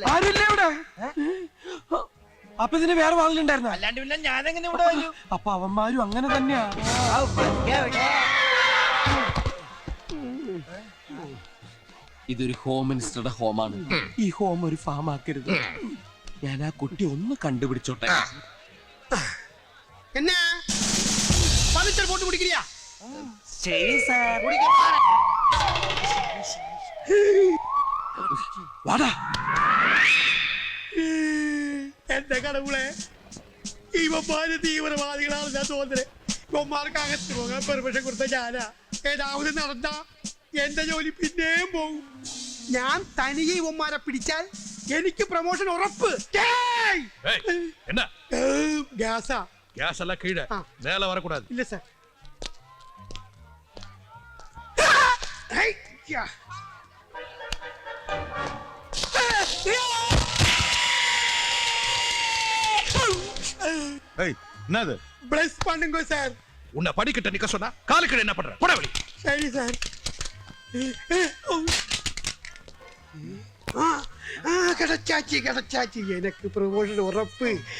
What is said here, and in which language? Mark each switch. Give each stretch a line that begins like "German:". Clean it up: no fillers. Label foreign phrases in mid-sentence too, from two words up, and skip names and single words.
Malayalam: ആരുമില്ല ഇവിടെ. അപ്പൊ ഇതിന് വേറെ വാതിലുണ്ടായിരുന്ന? അല്ലാണ്ട് പിന്നെ ഞാനെങ്ങനെ ഇവിടെ വരും? അപ്പൊ അവന്മാരും അങ്ങനെ തന്നെയാ. ഇതൊരു
English: home minister
Malayalam: ഹോമാണ്. ഈ ഹോം ഒരു ഫാം ആക്കരുത്. ഞാൻ ആ കുട്ടി ഒന്ന് കണ്ടുപിടിച്ചോട്ടെ.
Tamil: என்ன ஃபர்னிச்சர் போட்டு குடிக்கிறியா?
Malayalam: ശരി സാർ. വാടാ. എന്റെ കടവുളെ ഇവന്മാര് തീവ്രവാദികളാണ് ഞാൻ തോന്നുന്നത്. ഇവന്മാർക്ക് അകത്ത് പോകാൻ പെർമിഷൻ കൊടുത്ത ഞാനാ. ഏതാവത് നടന്ന എന്റെ ജോലി പിന്നെയും പോകും. ഞാൻ തനിയെ ഇവന്മാരെ പിടിച്ചാൽ എനിക്ക് പ്രൊമോഷൻ ഉറപ്പ്.
Tamil: ஏய், என்ன
Malayalam: ഗ്യാസാ?
Tamil: கேஸ் எல்லாம் கீழே ஆ. மேல வரக்கூடாது.
Malayalam: ഇല്ല സാർ. ഹൈ, യാ.
Tamil: என்னது ப்ளஸ் பண்ணுங்க சார். உன்னை படிக்கிட்ட நிக்க சொன்னா காலுக்கு என்ன பண்ற? போட வெளி. சரி சார். கிடைச்சாச்சு எனக்கு ப்ரொமோஷன் உറപ്പ്.